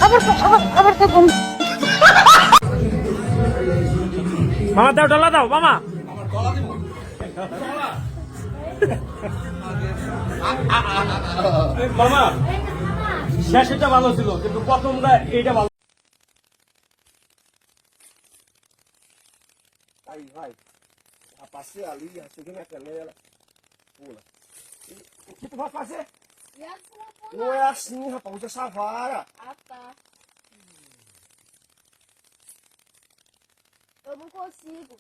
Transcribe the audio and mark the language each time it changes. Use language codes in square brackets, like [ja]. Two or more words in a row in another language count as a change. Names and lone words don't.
[bn] মামা দাও, ডলা দাও মামা। মামা শেষটা ভালো ছিল, কিন্তু প্রথমটা এইটা ভালো। [pt] vai a passear ali, cheguei minha canela, pula. O que tu vai fazer? Não é assim, rapaz, usa essa vara. Ah, tá. Eu não consigo.